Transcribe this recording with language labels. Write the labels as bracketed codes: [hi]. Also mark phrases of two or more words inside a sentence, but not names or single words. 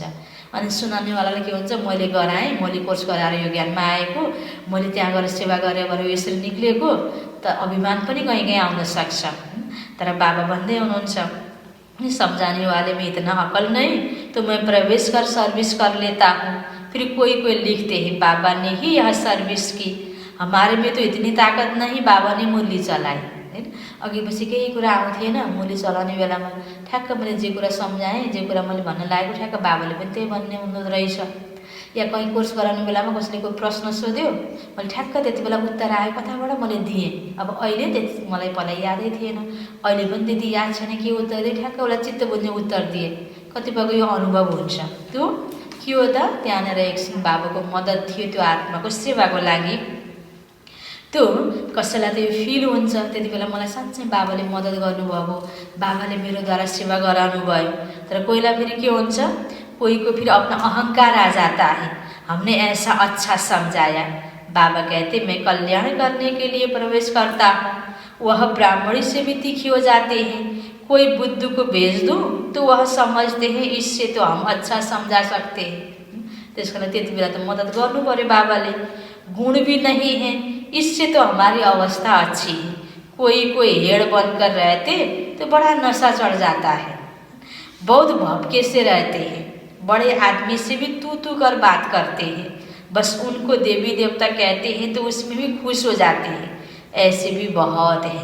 [ne] अनि सुनाउनेवालाले के हुन्छ, मैले गराएँ, मैले कोर्स गराएर यो ज्ञानमा आएको, मैले त्यहाँ गएर सेवा गरेर भएर यसरी निक्लेको, त अभिमान पनि कहीँ कहीँ आउन सक्छ। तर बाबा भन्दै हुनुहुन्छ [hi] समझाने वाले में इतना अकल नहीं तो मैं प्रवेश कर सर्विस कर लेता हूँ। फिर कोई कोई लिखते हैं बाबा ने ही यह सर्विस की, हमारे में तो इतनी ताकत नहीं, बाबा ने मुरली चलाई। [ne] अघि पछि केही कुरा आउँथेन, मुरली चलाउने बेलामा ठ्याक्क मैले जे कुरा सम्झाएँ, जे कुरा मैले भन्न लागेको ठ्याक्क बाबाले पनि त्यही भन्ने हुँदो रहेछ। या कहीँ कोर्स गराउने बेलामा कसैले कोही प्रश्न सोध्यो, मैले ठ्याक्क त्यति बेला उत्तर आयो कताबाट मैले दिएँ। अब अहिले त्यति मलाई पहिला यादै थिएन, अहिले पनि त्यति याद छैन के उत्तर दिएँ, ठ्याक्क उसलाई चित्त बुझ्ने उत्तर दिएँ। कतिपयको यो अनुभव हुन्छ। त्यो के हो त, त्यहाँनिर एकछिन बाबाको मद्दत थियो त्यो आत्माको सेवाको लागि। त्यो कसैलाई त यो फिल हुन्छ त्यति बेला मलाई साँच्चै बाबाले मद्दत गर्नुभएको, बाबाले मेरो द्वारा सेवा गराउनु भयो। तर कोहीलाई फेरि के हुन्छ, [hi] कोई को फिर अपना अहंकार आ जाता है, हमने ऐसा अच्छा समझाया, बाबा कहते मैं कल्याण करने के लिए प्रवेश करता हूँ। वह ब्राह्मणी से भी तीखी हो जाते हैं, कोई बुद्धू को भेज दूँ तो वह समझते हैं इससे तो हम अच्छा समझा सकते हैं। [ne] त्यसको लागि त्यति बेला त मद्दत गर्नु पर्यो बाबाले। [hi] गुण भी नहीं है इससे तो हमारी अवस्था अच्छी है, कोई कोई हेड बनकर रहते तो बड़ा नशा चढ़ जाता है, बहुत भपके से रहते हैं, बड़े आदमी से भी तू तू कर बात करते हैं, बस उनको देवी देवता कहते हैं तो उसमें भी खुश हो जाते हैं, ऐसे भी बहुत हैं।